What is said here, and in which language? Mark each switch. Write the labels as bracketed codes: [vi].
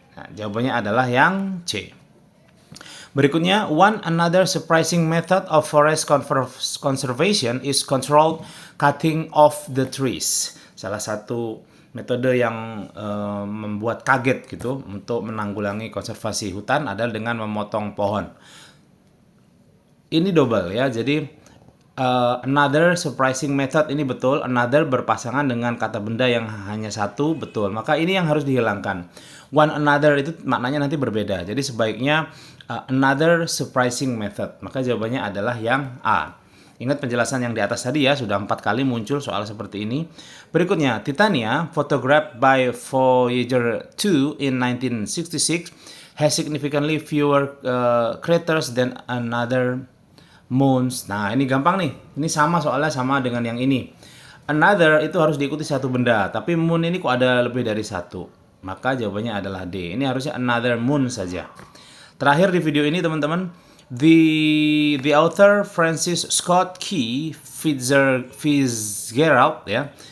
[id] Nah, jawabannya adalah yang C. [en] Berikutnya, one another surprising method of forest conservation is controlled cutting off the trees. [id] Salah satu metode yang membuat kaget gitu untuk menanggulangi konservasi hutan adalah dengan memotong pohon. Ini double ya, jadi [en] Another surprising method, [id] ini betul. Another berpasangan dengan kata benda yang hanya satu, betul. Maka ini yang harus dihilangkan. One another itu maknanya nanti berbeda. Jadi sebaiknya [en] another surprising method. [id] Maka jawabannya adalah yang A. Ingat penjelasan yang di atas tadi ya, sudah 4 kali muncul soal seperti ini. [en] Berikutnya, Titania, photographed by Voyager 2 in 1966, has significantly fewer craters than another moons. [id] Nah, ini gampang nih. Ini sama soalnya sama dengan yang ini. Another itu harus diikuti satu benda, tapi moon ini kok ada lebih dari satu. Maka jawabannya adalah D. Ini harusnya [en] another moon [id] saja. Terakhir di video ini teman-teman, the author Francis Scott Key Fitzgerald, ya.